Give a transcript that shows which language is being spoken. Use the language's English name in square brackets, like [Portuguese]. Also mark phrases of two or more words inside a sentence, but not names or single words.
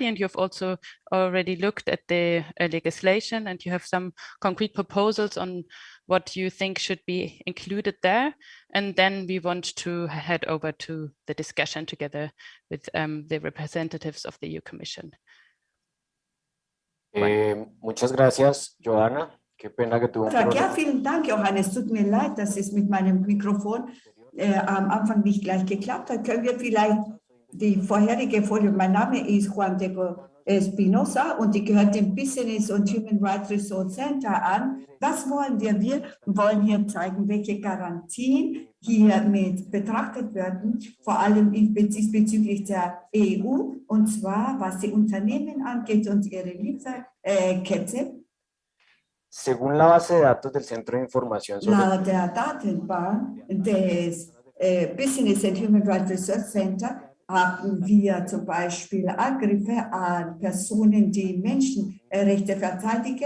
[English] And you've also already looked at the legislation, and you have some concrete proposals on what you think should be included there. And then we want to head over to the discussion together with the representatives of the EU Commission. [Spanish] Muchas gracias, Johanna. Qué pena que tuvo un problema. [German] Ja, vielen Dank, Johannes. Tut mir leid, dass es mit meinem Mikrofon am Anfang nicht gleich geklappt hat. Können wir vielleicht die vorherige Folie, mein Name ist Juan Diego Espinosa und ich gehöre dem Business und Human Rights Resource Center an. Was wollen wir? Wir wollen hier zeigen, welche Garantien hier mit betrachtet werden, vor allem bezüglich der EU, und zwar was die Unternehmen angeht und ihre Lieferkette. [Spanish] Según la base de datos del Centro de Información sobre [German] Laut der Datenbank des Business and Human Rights Research Center haben wir zum Beispiel Angriffe an Personen, die Menschenrechte verteidigen.